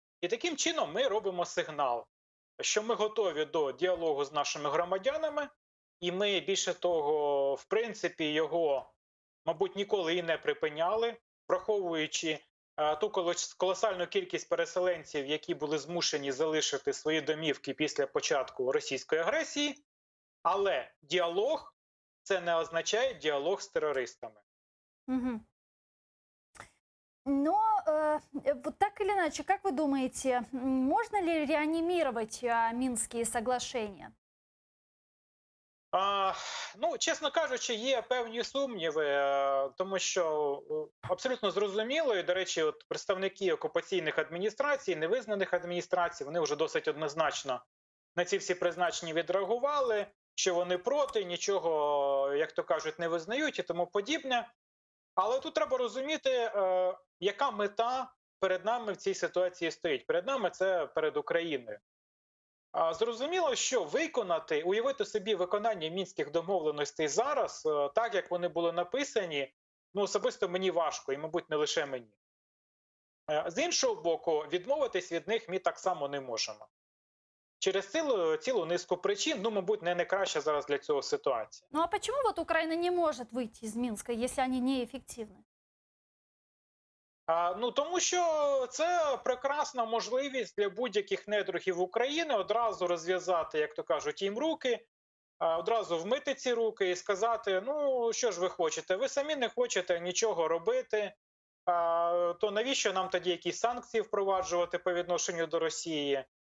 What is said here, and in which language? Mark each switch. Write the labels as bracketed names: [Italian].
[Ukrainian] І таким чином ми робимо сигнал, що ми готові до діалогу з нашими громадянами, і ми, більше того, в принципі, його, мабуть, ніколи і не припиняли, враховуючи ту колосальну кількість переселенців, які були змушені залишити свої домівки після початку російської агресії. Але діалог – це не означає діалог з терористами. Угу. [Russian] Но вот так или иначе, как вы думаете, можно ли реанимировать Минские соглашения? [Ukrainian] Ну, чесно кажучи, є певні сумніви, тому що абсолютно зрозуміло, і, до речі, от представники окупаційних адміністрацій, невизнаних адміністрацій, вони вже досить однозначно на ці всі призначення відреагували, що вони проти, нічого, як то кажуть, не визнають і тому подібне. Але тут треба розуміти, яка мета перед нами в цій ситуації стоїть. Перед нами це перед Україною. Зрозуміло, що уявити собі виконання мінських домовленостей зараз, так як вони були написані, ну особисто мені важко, і, мабуть, не лише мені. З іншого боку, відмовитись від них ми так само не можемо. Через цілу низку причин, ну, мабуть, не найкраща зараз для цього ситуація. [Russian] Ну а почему вот Украина не может выйти из Минска, если они неэффективны? [Ukrainian] Ну, тому що це прекрасна можливість для будь-яких недругів України одразу розв'язати, як то кажуть, їм руки, одразу вмити ці руки і сказати, ну, що ж ви хочете, ви самі не хочете нічого робити, то навіщо нам тоді якісь санкції впроваджувати по відношенню до Росії?